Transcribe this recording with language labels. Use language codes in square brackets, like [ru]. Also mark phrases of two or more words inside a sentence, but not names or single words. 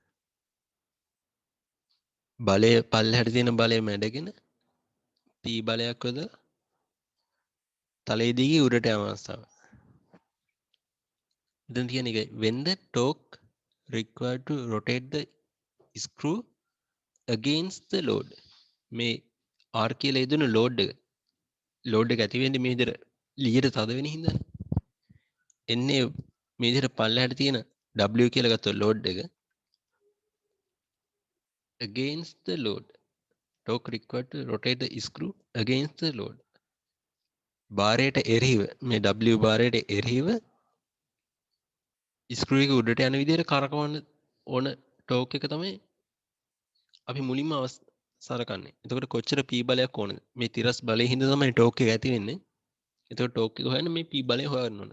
[si] බලය පල්ලෙහාට තියෙන බලය මැඩගෙන P බලයක් යොදලා තලයේ දිගේ උඩට යන අවස්ථාව. දැන් තියෙන එක [en] when the torque required to rotate the screw against the load. [si] මේ R කියලා යෙදුණු load එක ඇති වෙන්නේ මේ විදිහට ලියට තද වෙන හින්දානේ. එන්නේ මේ විදිහට පල්ලෙහාට තියෙන W කියලා ගත්ත load එක [en] against the load. Torque required to rotate the screw against the load. [si] භාරයට එරෙහිව මේ W භාරයට එරෙහිව ස්ක්‍රූ එක උඩට යන විදිහට කරකවන්න ඕන ටෝක් එක තමයි අපි මුලින්ම සලකන්නේ. එතකොට කොච්චර P බලයක් ඕනද? මේ තිරස් බලයේ හින්දා තමයි ටෝක් එක ඇති වෙන්නේ. එතකොට ටෝක් එක හොයන්න මේ P බලය හොයන්න ඕන.